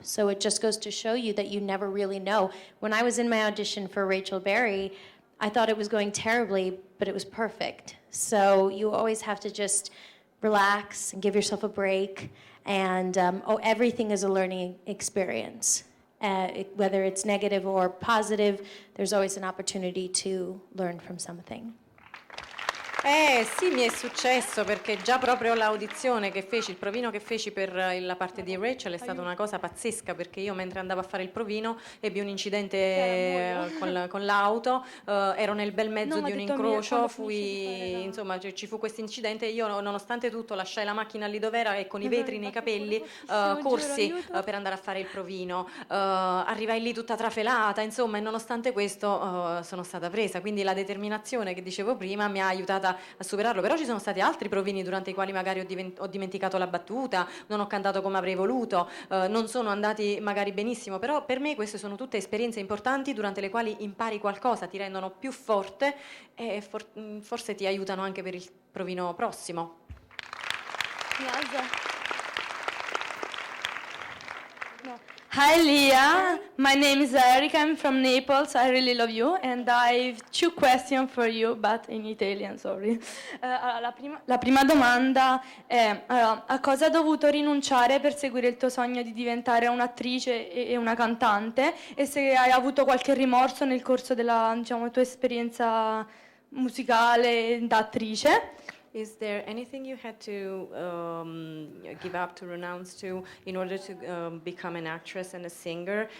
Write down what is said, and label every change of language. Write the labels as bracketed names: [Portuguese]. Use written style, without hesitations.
[English] So it just goes to show you that you never really know. When I was in my audition for Rachel Berry, I thought it was going terribly, but it was perfect. So you always have to just relax and give yourself a break, and everything is a learning experience. Whether it's negative or positive, there's always an opportunity to learn from something. [Italian] Sì, mi è successo perché già proprio l'audizione che feci, il provino che feci per la parte di Rachel è stata una cosa pazzesca, perché io mentre andavo a fare il provino ebbi un incidente con l'auto, ero nel bel mezzo di un incrocio, insomma ci fu questo incidente e io nonostante tutto lasciai la macchina lì dov'era e con i vetri nei capelli corsi per andare a fare il provino, arrivai lì tutta trafelata, insomma, e nonostante questo sono stata presa, quindi la determinazione che dicevo prima mi ha aiutata a superarlo. Però ci sono stati altri provini durante i quali magari ho dimenticato la battuta, non ho cantato come avrei voluto, non sono andati magari benissimo, però per me queste sono tutte esperienze importanti durante le quali impari qualcosa, ti rendono più forte e forse ti aiutano anche per il provino prossimo. [English] Hi Leah, my name is Eric, I'm from Naples, I really love you and I have two questions for you, but in Italian, sorry. [Italian] La prima domanda è a cosa hai dovuto rinunciare per seguire il tuo sogno di diventare un'attrice e una cantante, e se hai avuto qualche rimorso nel corso della, diciamo, tua esperienza musicale da attrice. [English] Is there anything you had to give up, to renounce to, in order to become an actress and a singer?